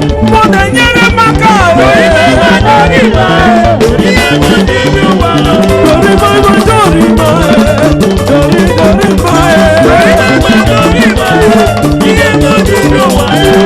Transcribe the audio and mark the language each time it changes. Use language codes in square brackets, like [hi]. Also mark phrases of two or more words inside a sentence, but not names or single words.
[ig] Mụ na-enyere m aka, eh. Dori, ma, ma, dori, ma, eh. Dori, dori, ma, eh. Dori, ma, ma, dori, ma, eh. [pcm] Ike wetin you want, eh.